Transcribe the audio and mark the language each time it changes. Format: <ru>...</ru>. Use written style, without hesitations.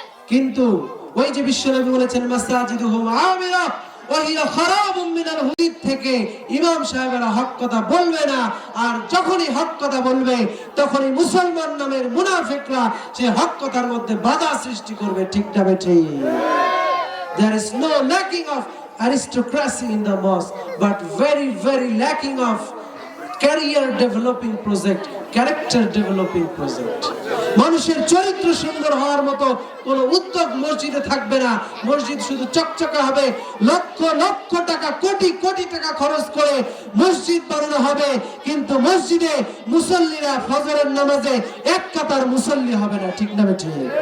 <bn>কিন্তু ওই যে বিশ্বনবী বলেছেন</bn> <ar>মাসাজিদুহুম আমিরা ওয়া হিয়া খারাবুম মিনাল হুদিদ</ar> <bn>থেকে ইমাম সাহেবেরা হক কথা বলবে না, আর যখনই হক কথা বলবে তখনই মুসলমান নামের মুনাফিকরা সে হক কথার মধ্যে বাধা সৃষ্টি করবে। ঠিক না বেঠে?</bn> <en>There is no lacking of aristocracy in the mosque, but very lacking of career developing project, character developing project.</en> <bn>মানুষের চরিত্র সুন্দর হওয়ার মতো কোন উদ্যোগ মসজিদে থাকবে না। মসজিদ শুধু চকচকে হবে, লক্ষ লক্ষ টাকা, কোটি কোটি টাকা খরচ করে মসজিদ বানানো হবে, কিন্তু মসজিদে মুসল্লিরা ফজরের নামাজে এক কাতার মুসল্লি হবে না। ঠিক না বেঠিক?</bn>